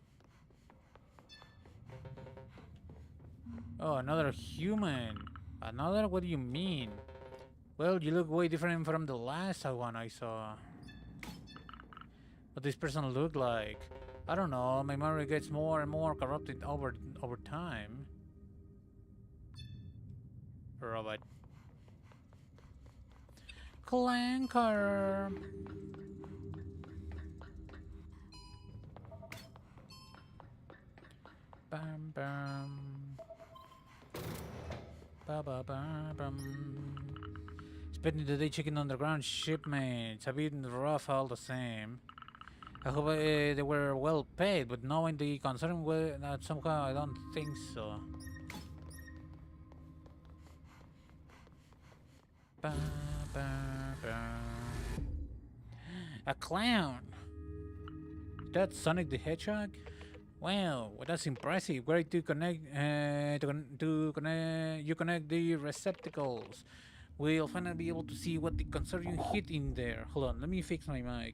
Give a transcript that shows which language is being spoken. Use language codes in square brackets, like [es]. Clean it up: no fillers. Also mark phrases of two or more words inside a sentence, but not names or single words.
[en] Oh, another human. Another? What do you mean? Well, you look way different from the last one I saw. What this person look like? I don't know. My memory gets more and more corrupted over time. Robot. Clanker. Bam bam. Ba ba ba bam. Spending the day checking underground shipments. A bit rough all the same. I hope they were well paid, but knowing the concern, well, somehow I don't think so. Ba, ba, ba. A clown! That's Sonic the Hedgehog? Wow, well, that's impressive. Great to connect. You connect the receptacles. We'll finally be able to see what the concerning hit in there. Hold on, let me fix my mic.